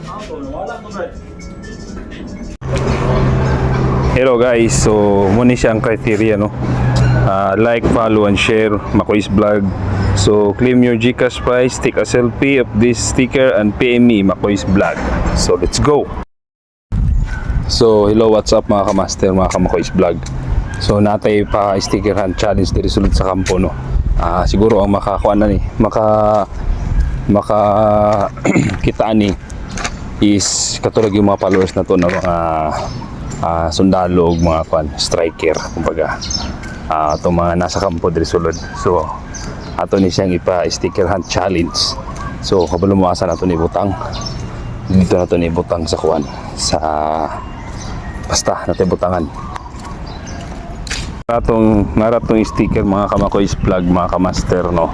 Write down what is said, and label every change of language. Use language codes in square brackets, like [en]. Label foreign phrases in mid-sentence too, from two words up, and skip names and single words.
[en] Hello guys, [ceb] so muna siya ang criteria, no? [en] Like, follow, and share Makoy's vlog. So claim your GCash prize, take a selfie of this sticker and PM me Makoy's vlog. So let's go. So hello, what's up mga kamaster, mga kamakoy's vlog. [ceb] So natay pa [en] sticker hunt challenge [ceb] diri sulod sa kampo, no? [tl] Siguro ang makakuha na ni maka kitaan ni is katulad yung mga followers na to na mga sundalo, mga striker kumbaga, itong mga nasa kampo diri sulod. [ceb] So ato ni siyang ipa- [en] sticker hunt challenge. [ceb] So kabalo mo asa nato ni butang dito, nato ni butang sa kuan sa basta natin butangan naratong sticker mga kamakoy's vlog, mga kamaster, no?